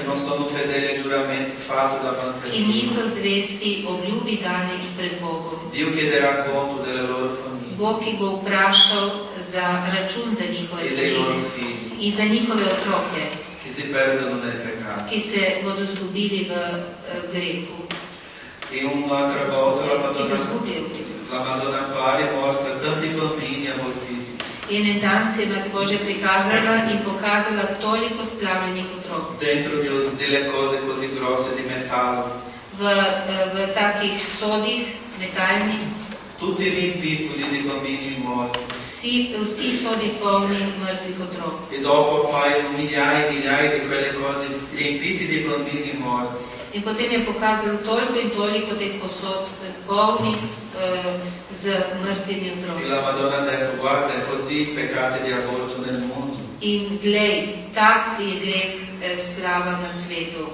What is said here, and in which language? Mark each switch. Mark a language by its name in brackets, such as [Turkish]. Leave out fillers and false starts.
[Italian] che non sono fedeli ai giuramenti fatti davanti a [Slovenian] ki [Italian] Dio. [Slovenian] niso zvesti obljubi danih pred Bogom. [Italian] Dio chiederà conto delle loro famiglie [Slovenian] Bog jih bo vprašal za račun za njihove [Italian] e dei loro [Slovenian] družine [Italian] figli [Slovenian] in za njihove otroke, [Italian] che si perdono nel peccato. [Slovenian] ki se bodo zgubili v grehu, [Italian] E un'altra volta [Slovenian] ki se zgubljajo v grehu. [Italian] la Madonna appare e mostra tanti bambini abortiti. [Slovenian] In en dan se je Mati Božja prikazala in pokazala toliko splavljenih otrok [Italian] Dentro delle cose così grosse di metallo, [Slovenian] v takih sodih, metalnih, [Italian] tutti riempiti di bambini morti. [Slovenian] vsi sodi polni mrtvih otrok. [Italian] E dopo appaiono migliaia e migliaia di quelle cose riempite di bambini morti. [Slovenian] In potem je pokazal toliko in toliko teh posod polnih z mrtvimi [Italian] E [Slovenian] otroki. [Italian] la Madonna ha detto, guarda, è così i peccati di aborto nel mondo. [Slovenian] In glej, tak je greh splava na svetu.